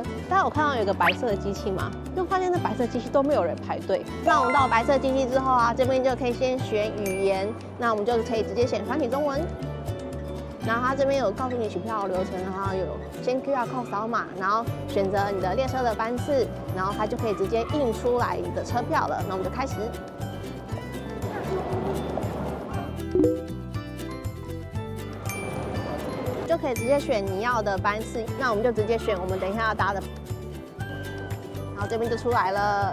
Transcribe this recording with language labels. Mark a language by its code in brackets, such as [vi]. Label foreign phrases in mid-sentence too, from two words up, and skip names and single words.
[zh] 大家有看到有個白色的機器嗎？就發現那白色機器都沒有人排隊。那我們到白色機器之後啊，這邊就可以先選語言，那我們就可以直接選繁體中文。然後它這邊有告訴你取票流程，然後有先 [en] QR code [zh] 掃碼，然後選擇你的列車的班次，然後它就可以直接印出來你的車票了。那我們就開始。就可以直接選你要的班次，那我們就直接選我們等一下要搭的，然后這邊就出來了。